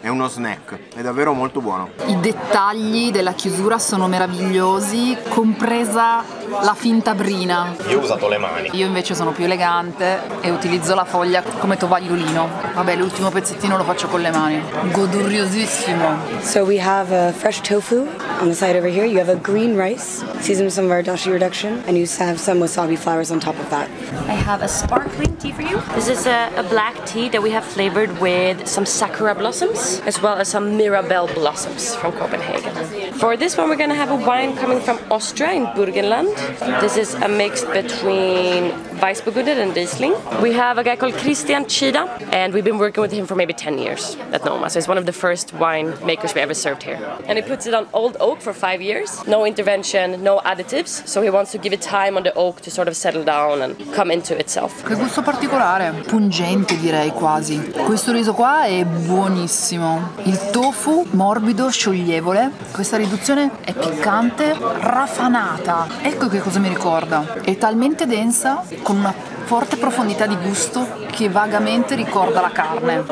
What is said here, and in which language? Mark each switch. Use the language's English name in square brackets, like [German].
[Italian] È uno snack, è davvero molto buono. I dettagli della chiusura sono meravigliosi, compresa la finta brina. Io ho usato le mani. Io invece sono più elegante e utilizzo la foglia come tovagliolino. Vabbè, l'ultimo pezzettino lo faccio con le mani. Goduriosissimo. [English] So we have a fresh tofu on the side over here. You have a green rice, seasoned with some of our dashi reduction, and you have some wasabi flowers on top of that. I have a sparkling tea for you. This is a black tea that we have flavored with some sakura blossoms as well as some mirabelle blossoms from Copenhagen. For this one we're going to have a wine coming from Austria in Burgenland. This is a mix between Weissburgunder and Riesling. We have a guy called Christian Chida and we've been working with him for maybe 10 years at Noma. So it's one of the first wine makers we ever served here. And he puts it on old oak for 5 years. No intervention, no additives. So he wants to give it time on the oak to sort of settle down and come into itself. [Italian] Che gusto particolare, pungente direi quasi. Questo riso qua è buonissimo. Il tofu morbido, scioglievole. Questa riduzione è piccante, raffanata. Ecco che cosa mi ricorda. È talmente densa, con una forte profondità di gusto che vagamente ricorda la carne.